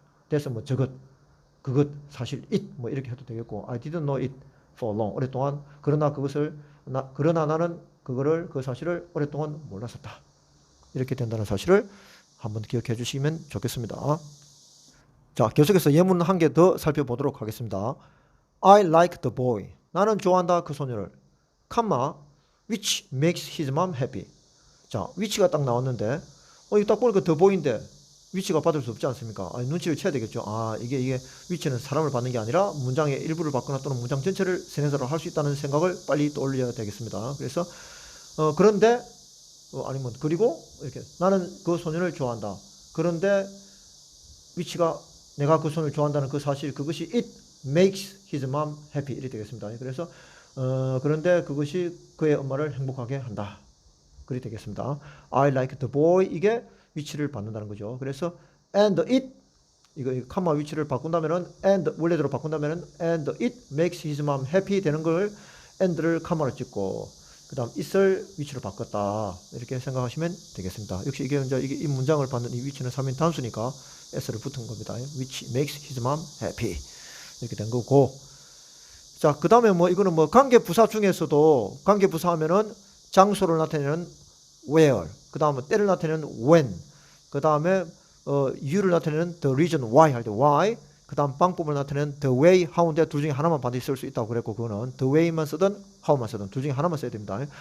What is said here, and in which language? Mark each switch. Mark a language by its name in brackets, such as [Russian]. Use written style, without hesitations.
[Korean] that's 뭐 그것 사실 it 뭐 이렇게 해도 되겠고 [English] I didn't know it for long [Korean] 오랫동안 그러나 나는 그 사실을 오랫동안 몰랐었다. 이렇게 된다는 사실을 한번 기억해 주시면 좋겠습니다. 자, 계속해서 예문 한 개 더 살펴보도록 하겠습니다. [English] I like the boy. [Korean] 나는 좋아한다 그 소녀를. [English] 컴마 which makes his mom happy. [Korean] 자, which가 딱 나왔는데 이거 딱 보니까 the boy인데 which가 받을 수 없지 않습니까? 눈치를 채야 되겠죠. 이게 which는 사람을 받는 게 아니라 문장의 일부를 받거나 또는 문장 전체를 선행사로 할 수 있다는 생각을 빨리 떠올려야 되겠습니다. 그래서 그런데 아니면 그리고 이렇게 나는 그 소녀를 좋아한다. 그런데 which가 내가 그 소녀를 좋아한다는 그 사실 그것이 [English] it makes his mom happy [Korean] 이렇게 되겠습니다. 그래서 그런데 그것이 그의 엄마를 행복하게 한다. 그렇게 되겠습니다. [English] I like the boy [Korean] 이게 위치를 받는다는 거죠. 그래서 and it 이거 컴마 위치를 바꾼다면은 and 원래대로 바꾼다면은 [English] and it makes his mom happy [Korean] 되는 걸 and를 컴마로 찍고 그다음 it을 위치로 바꿨다. 이렇게 생각하시면 되겠습니다. 역시 이게 이 문장을 받는 이 위치는 3인 단수니까 s를 붙은 겁니다. [English] which makes his mom happy. [Korean] 이렇게 된 거고. 자, 그 다음에 이거는 관계 부사 중에서도 관계 부사 하면은 장소를 나타내는 where, 그 다음에 때를 나타내는 when, 그 다음에 이유를 나타내는 the reason why 할 때 why, 그 다음 방법을 나타내는 the way, how인데 둘 중에 하나만 반드시 쓸 수 있다고 그랬고 그거는 the way만 쓰든 how만 쓰든 둘 중에 하나만 써야 됩니다.